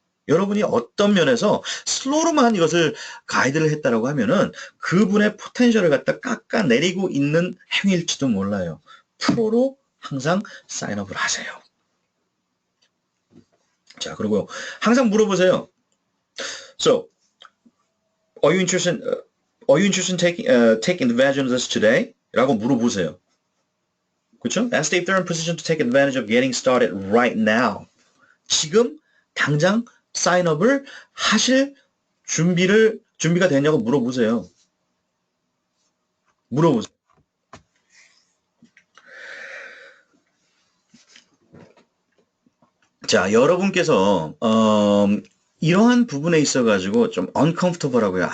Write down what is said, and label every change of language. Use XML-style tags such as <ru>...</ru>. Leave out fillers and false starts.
<ko>여러분이 어떤 면에서 슬로우로만 이것을 가이드를 했다라고 하면은 그분의 포텐셜을 갖다 깎아내리고 있는 행위일지도 몰라요. 프로로 항상 사인업을 하세요. 자, 그리고 항상 물어보세요.</ko> <en>So, are you interested in taking advantage of this today?</en> <ko>라고 물어보세요. 그렇죠?</ko> <en>Ask if they're in position to take advantage of getting started right now.</en> <ko>지금 당장 사인업을 하실 준비가 됐냐고 물어보세요. 자, 여러분께서 이러한 부분에 있어가지고 좀 uncomfortable하고요.</ko>